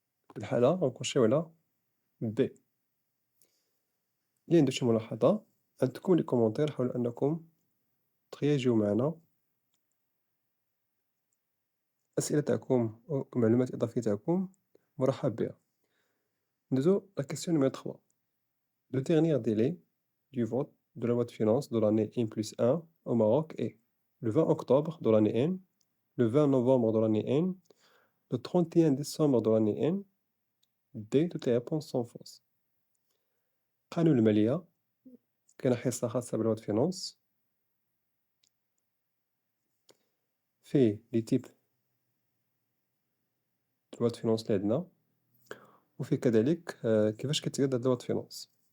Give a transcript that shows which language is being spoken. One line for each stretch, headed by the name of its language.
Arabic: في الحالة غنخشيو على بي. إلا عندو شي ملاحظة عندكم لي كومونتير، حاولوا أنكم ترياجيو معنا. الأسئلة تاعكم أو المعلومات الإضافية تاعكم مرحب بها. ندوزو
French: la question numéro 3. Le dernier délai du vote de la loi de finances de l'année N+1 au Maroc est le 20 octobre de l'année N, le 20 novembre de l'année N, le 31 décembre de l'année N. D. Toutes les réponses sont fausses.
Arabic: قانون المالية كاينة حصة خاصة باللوا د فينونس، فيه لي تيب لوا د فينونس اللي عندنا، وفيه كذلك كيفاش كتقاد هاد لوا د فينونس.